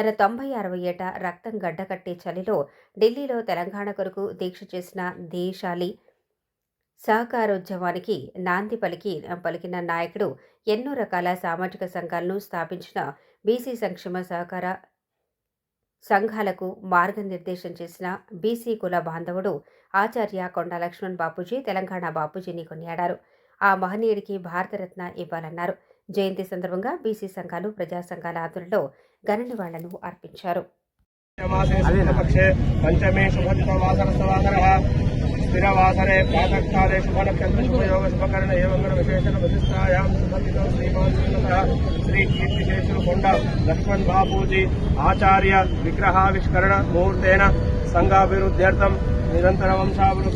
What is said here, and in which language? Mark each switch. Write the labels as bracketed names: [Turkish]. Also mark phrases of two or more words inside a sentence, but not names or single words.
[Telugu] 90-60 ఏట రక్తం గడ్డకట్టే చలిలో ఢిల్లీలో తెలంగాణ కొరకు దీక్ష చేసిన దేశాలి, సహకారోద్యమానికి నాంది పలికిన నాయకుడు, ఎన్నో రకాల సామాజిక సంఘాలను స్థాపించిన బీసీ సంక్షేమ సహకార సంఘాలకు మార్గనిర్దేశం చేసిన బీసీ కుల బాంధవుడు ఆచార్య కొండ లక్ష్మణ్ బాపూజీ తెలంగాణ బాపూజీని కొనియాడారు. ఆ మహనీయుడికి భారతరత్న ఇవ్వాలన్నారు. జయంతి సందర్భంగా బీసీ సంఘాలు, ప్రజా సంఘాల ఆధ్వర్యంలో ఘన నివాళులను అర్పించారు. [Sanskrit] स्थिरवासरे प्रातःकाले शुभनक्षत्र शुभयोग शुभकर्ण एवं विशेषण प्रतिष्ठायां सुपतितो श्रीमान श्री कीर्तिशेषु कोंड लक्ष्मण बापूजी आचार्य विग्रहाविष्करण मुहूर्तेन संघाभिवृद्ध्यर्थं निरंतर वंशावृ